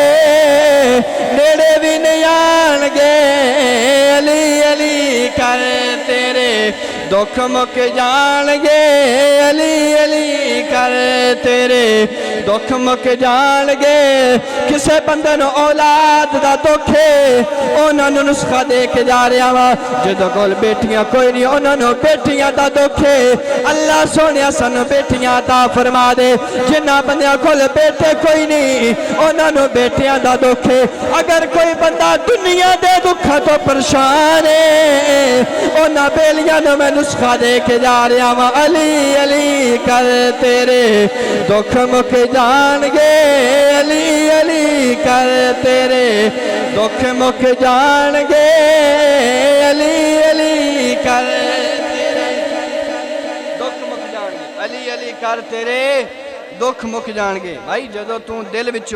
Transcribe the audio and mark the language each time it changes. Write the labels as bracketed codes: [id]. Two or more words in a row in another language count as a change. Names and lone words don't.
[pa] نیڑے بھی نہیں آن گے علی علی کر تیرے دکھ مک جان گے علی علی کر تیرے دکھ مک جان گے کسے بندے نو اولاد دا دکھے انہاں نو نسخہ دے کے جا رہا وا جدوں کول بیٹیاں کوئی نہیں انہاں نو بیٹیاں دا دکھے اللہ سونیا سانو بیٹیاں عطا فرما دے جنہاں بندیاں کول بیٹے کوئی نہیں انہاں نو بیٹیاں دا دکھے اگر کوئی بندہ دنیا دے دکھاں تو پریشان ہے انہاں بیلیاں نو میں نسخہ دے کے جا رہا وا علی علی کر تیرے دکھ مک جان گے علی علی کر تیرے دکھ مک جان گے علی علی کر تیرے دکھ مک جان گے علی علی کر تیرے دکھ مک جان گے بھائی جدو تو دل وچوں